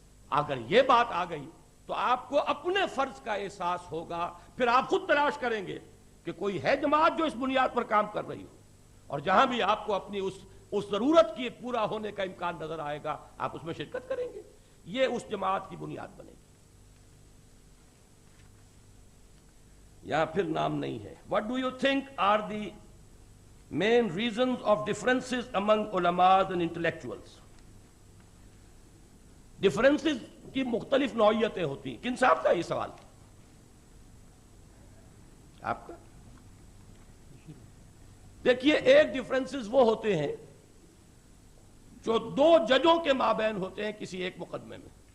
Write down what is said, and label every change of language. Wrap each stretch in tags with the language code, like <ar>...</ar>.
<ur>اگر یہ بات آ گئی تو آپ کو اپنے فرض کا احساس ہوگا۔ پھر آپ خود تلاش کریں گے کہ کوئی ہے جماعت جو اس بنیاد پر کام کر رہی ہو، اور جہاں بھی آپ کو اپنی اس ضرورت کی پورا ہونے کا امکان نظر آئے گا آپ اس میں شرکت کریں گے، یہ اس جماعت کی بنیاد بنے گی۔ یہاں پھر نام نہیں ہے۔</ur> <en>What do you think are the main reasons of differences among ulamas and intellectuals.</en> <ur>Differences کی مختلف نوعیتیں ہوتی ہیں. کن صاحب کا یہ سوال؟ آپ کا؟ دیکھیے ایک ڈفرینسز وہ ہوتے ہیں جو دو ججوں کے مابین ہوتے ہیں کسی ایک مقدمے میں.</ur>